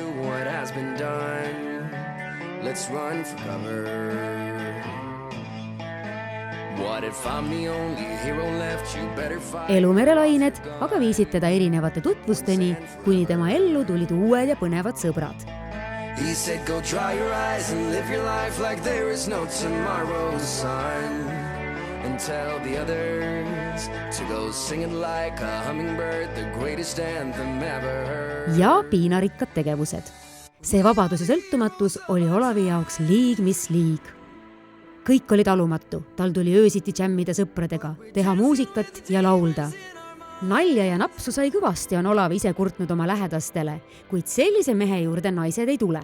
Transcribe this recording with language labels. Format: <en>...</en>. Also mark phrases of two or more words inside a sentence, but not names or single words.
<et>Elumerelained aga viisid teda erinevate tutvusteni, kuni tema ellu tulid uued ja põnevad sõbrad.</et> <en>He said, go dry your eyes and live your life like there is no tomorrow's sun. And tell the others to go singing like a hummingbird, the greatest anthem ever heard.</en> <et>Ja piinarikkad tegevused. See vabadus ja sõltumatus oli Olavi jaoks liig mis liig. Kõik oli talumatu, tal tuli öösiti džämmida sõpradega, teha muusikat ja laulda. Nalja ja napsu sai kõvasti on Olav ise kurtnud oma lähedastele, kuid sellise mehe juurde naised ei tule.</et>